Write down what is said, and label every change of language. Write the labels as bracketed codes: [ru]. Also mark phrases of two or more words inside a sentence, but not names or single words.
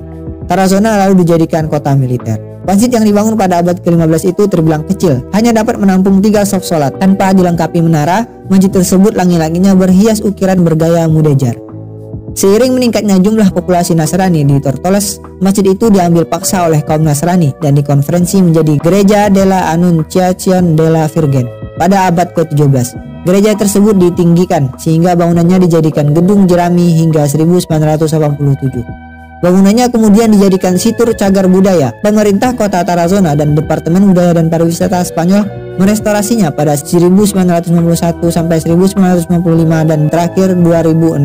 [id] Tarazona lalu dijadikan kota militer. Masjid yang dibangun pada abad ke-15 itu terbilang kecil, hanya dapat menampung 3 shaf sholat. Tanpa dilengkapi menara, masjid tersebut langit-langitnya berhias ukiran bergaya mudéjar. Seiring meningkatnya jumlah populasi Nasrani di Tortoles, masjid itu diambil paksa oleh kaum Nasrani dan dikonversi menjadi Gereja de la Anunciación de la Virgen pada abad ke-17. Gereja tersebut ditinggikan sehingga bangunannya dijadikan gedung jerami hingga 1987. Bangunannya kemudian dijadikan situr cagar budaya. Pemerintah kota Tarazona dan Departemen Budaya dan Pariwisata Spanyol merestorasinya pada 1991 sampai 1995 dan terakhir 2016.